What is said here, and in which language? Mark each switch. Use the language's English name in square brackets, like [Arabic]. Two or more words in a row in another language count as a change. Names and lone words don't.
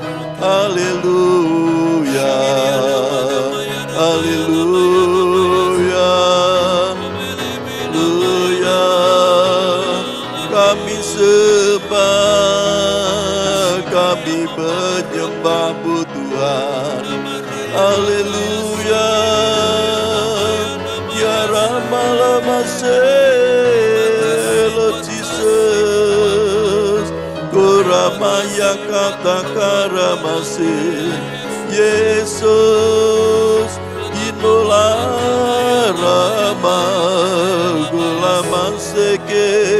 [Indonesian] Haleluya, haleluya, haleluya. Kami kami menyembah-Mu Tuhan. Haleluya. Ya Rama Lama [English] Lord Jesus. Kuramaya kata karamase. Yesus. Inola Rama Gulama Seke.